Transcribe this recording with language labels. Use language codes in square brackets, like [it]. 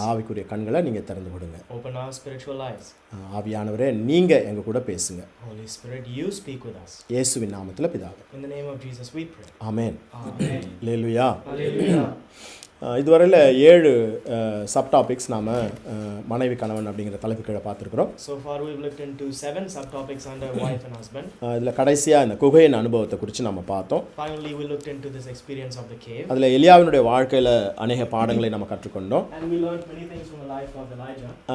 [ta] ஆவிக்குரிய கண்களை நீங்கள் திறந்து கொடுங்க. [en] Open our spiritual eyes. [ta] ஆவியானவரே நீங்கள் எங்கள் கூட பேசுங்க. [en] Holy Spirit, you speak with us. [ta] இயேசுவின் நாமத்தில் பிதாவே. [en] In the name of Jesus we pray. [ta] Amen. [en] Amen. [ta] Hallelujah. [en] Hallelujah. [ta] இதுவரையில் 7 சப் டாபிக்ஸ் நாம் மனைவி கணவன் அப்படிங்கிற தலைப்பு கீழே பார்த்துருக்குறோம். [en] So far we've looked into 7 subtopics under wife and husband. [ta] இதில் கடைசியாக இந்த குகையின் அனுபவத்தை குறித்து நம்ம பார்த்தோம். [en] Finally we looked into this experience of the cave. [ta] அதில் எலியாவினுடைய வாழ்க்கையில் அநேக பாடங்களை நம்ம கற்றுக்கொண்டோம். [en] And we learned many things from the life of Elijah.